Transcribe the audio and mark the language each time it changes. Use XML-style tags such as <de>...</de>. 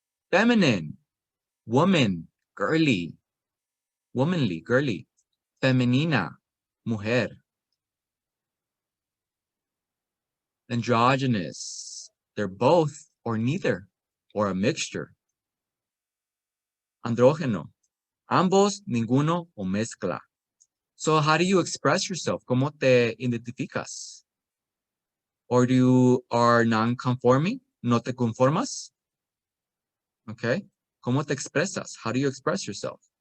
<en>Feminine, woman, girly, womanly, girly.</en> <es>Femenina, mujer.</es> <en>Androgynous, they're both or neither, or a mixture.</en> <es>Andrógeno, ambos, ninguno, o mezcla.</es> <en>So how do you express yourself?</en> <es>¿Cómo te identificas?</es> <en>Or you are non-conforming?</en> <es>¿No te conformas?</es> <en>Okay.</en> <es>¿Cómo te expresas?</es> <en>How do you express yourself?</en>